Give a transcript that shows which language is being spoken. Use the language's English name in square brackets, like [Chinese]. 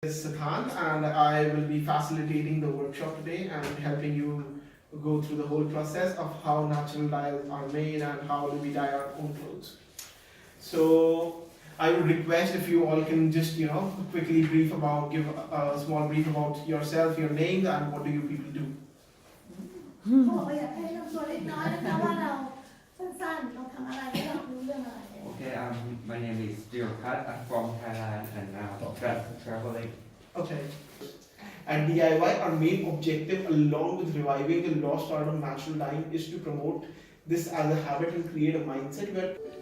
[English] Is Sathan, and I will be facilitating the workshop today and helping you go through the whole process of how natural dyes are made and how do we dye our own clothes. So I would request if you all can just quickly give a small brief about yourself, your names, and what do you people do. [Thai] เขาบอกว่าอยากให้ทำตัวเล็กน้อยนะคะว่าเราสั้นๆเราทำอะไรให้เรารู้เรื่องอะไร [English] Okay, my name is Dilkat. I'm from Thailand and now traveling. Okay. At DIY, our main objective, along with reviving the lost art of natural dyeing, is to promote this as a habit and create a mindset where.